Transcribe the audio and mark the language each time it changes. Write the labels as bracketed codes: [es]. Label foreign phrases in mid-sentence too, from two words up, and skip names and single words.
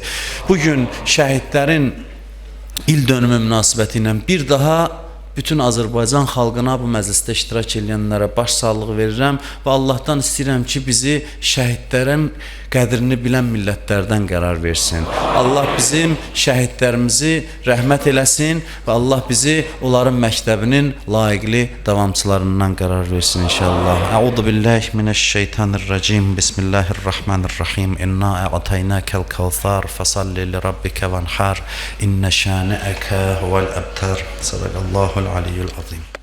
[az] Bugün şəhidlərin il dönümü münasibəti ilə bir daha bütün Azərbaycan xalqına bu məclisdə iştirak edənlərə başsağlığı verirəm və Allahdan istəyirəm ki, bizi şəhidlərin qədrini bilən millətlərdən qərar versin. Allah bizim şəhidlərimizi rəhmət eləsin və Allah bizi onların məktəbinin layiqli davamçılarından qərar versin inşallah. [ar] أعوذ بالله من الشيطان الرجيم بسم الله الرحمن الرحيم. إنا أعطيناك الكوثر فصل لربك وانحر. إن شانئك هو الأبتر صدق الله العلي العظيم.